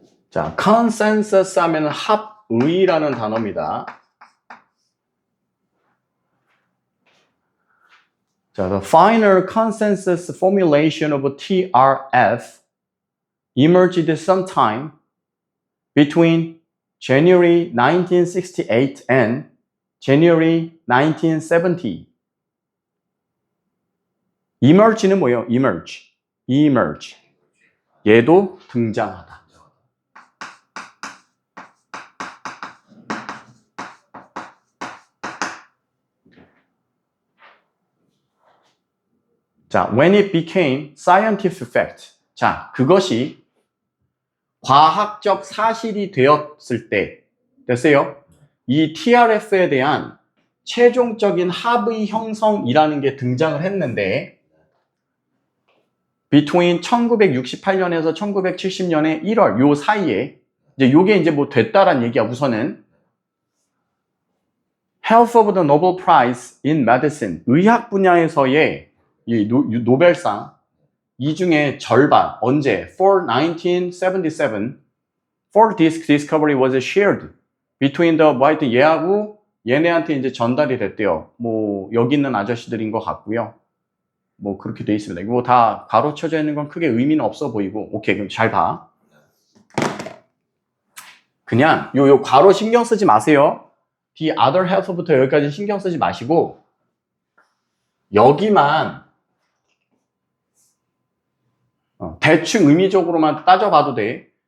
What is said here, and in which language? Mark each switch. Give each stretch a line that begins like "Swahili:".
Korean: 자, consensus 하면 합의라는 단어입니다.
English: 자, the final consensus formulation of TRF emerged sometime between January 1968 and January 1970.
Korean: emerge는 뭐예요? emerge. 얘도 등장하다.
English: 자, when it became scientific fact.
Korean: 자, 그것이 과학적 사실이 되었을 때, 됐어요? 이 TRF에 대한 최종적인 합의 형성이라는 게 등장을 했는데,
English: between
Korean: 1968년에서 1970년의 1월 요 사이에, 이제 요게 이제 뭐 됐다란 얘기야, 우선은.
English: Health of the Nobel Prize in Medicine,
Korean: 의학 분야에서의 이 노벨상, 이 중에 절반, 언제?
English: For 1977, for this discovery was shared between the,
Korean: 뭐 하여튼 얘하고 얘네한테 이제 전달이 됐대요. 뭐, 여기 있는 아저씨들인 것 같고요. 뭐, 그렇게 돼 있습니다. 이거 다 가로쳐져 있는 건 크게 의미는 없어 보이고, 오케이, 그럼 잘 봐. 그냥, 요 괄호 신경 쓰지 마세요.
English: The other half
Korean: 부터 여기까지 신경 쓰지 마시고, 여기만, 대충 의미적으로만 따져봐도 돼.